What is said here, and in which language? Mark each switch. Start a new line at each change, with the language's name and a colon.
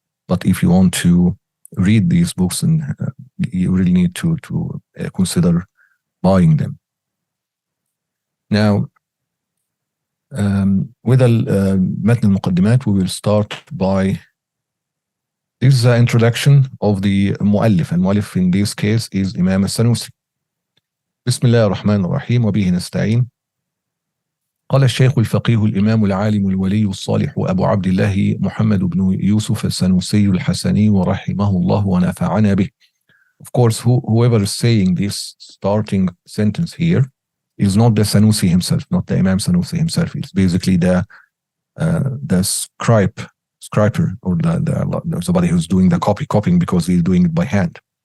English: But if you want to read these books, and you really need to consider buying them. Now, with Matn al-Muqaddimat, we will start by, this is the introduction of the Mu'allif, and Mu'allif in this case is Imam al-Sanusi.
Arabic: بسم الله الرحمن الرحيم وبه نستعين. قال الشيخ الفقيه الإمام العالم الولي الصالح أبو عبد الله محمد بن يوسف السنوسي الحسني ورحمه الله ونفعنا به.
English: Of course, whoever is saying this starting sentence here is not the Sanusi himself, not the Imam Sanusi himself. It's basically the scriber, or the somebody who's doing the copying, because he's doing it by hand.